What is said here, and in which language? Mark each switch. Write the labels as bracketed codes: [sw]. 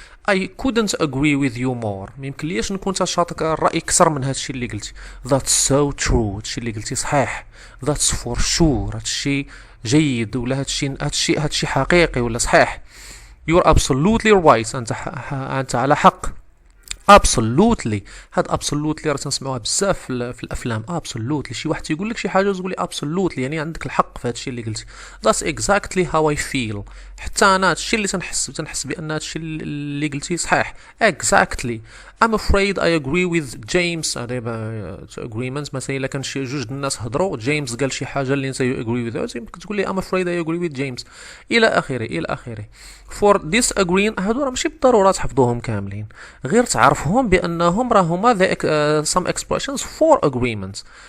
[en] I couldn't agree with you more، [ar] ما يمكنليش نكون تشاطرك الرأي اكثر من هادشي اللي قلتي. [en] That's so true، [ar] هادشي اللي قلتي صحيح. [en] That's for sure، [ar] هادشي جيد، ولا هادشي حقيقي ولا صحيح. [en] You're absolutely right، [ar] انت على حق. absolutely، هاد absolutely راه تنسمعوها بزاف في الافلام. absolutely شي واحد يقول لك شي حاجه تقول لي absolutely يعني عندك الحق في هادشي اللي قلتي. [en] that's exactly how I feel، [ar] حتى انا هادشي اللي تنحس بان هادشي اللي قلتي صحيح. [en] exactly I'm afraid I agree with James. [ar] هذا agreement مثلا الا كان شي جوج الناس هضروا، جيمس قال شي حاجه اللي انت you agree with، يمكن تقول لي [en] I'm afraid I agree with James [ar] الى اخره. for disagreeing هادو راه ماشي بالضروره تحفظوهم كاملين، غير تعرفهم بانهم راه هما some expressions for agreements.